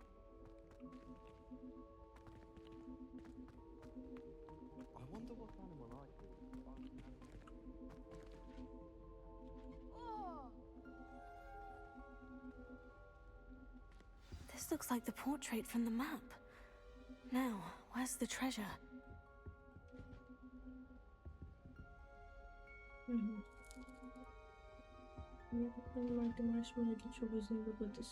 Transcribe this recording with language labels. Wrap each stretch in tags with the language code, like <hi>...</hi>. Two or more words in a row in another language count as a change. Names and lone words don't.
<en>I wonder what animal I could. This looks like the portrait from the map. Now, where's the treasure?</en> <ru>Я так понимаю,</ru> <uk>ти маєш мені для чогось знадобитись.</uk>